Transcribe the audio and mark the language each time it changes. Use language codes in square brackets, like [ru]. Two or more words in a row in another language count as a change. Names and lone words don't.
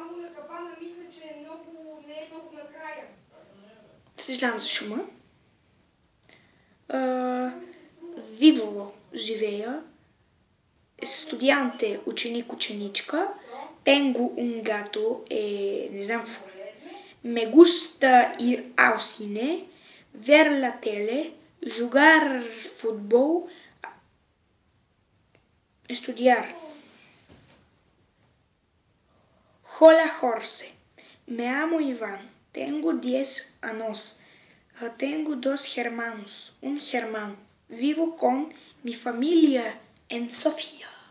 [bg] съжалявам за шума, виво, живея, студианте, ученик, ученичка, [es] tengo, un gato [bg] е, не знам какво. [es] Me gusta ir ao cine, ver la tele, jugar fútbol, estudiar. Hola Jorge, me llamo Iván, tengo 10 años, tengo 2 hermanos, un hermano, vivo con mi familia en Sofía.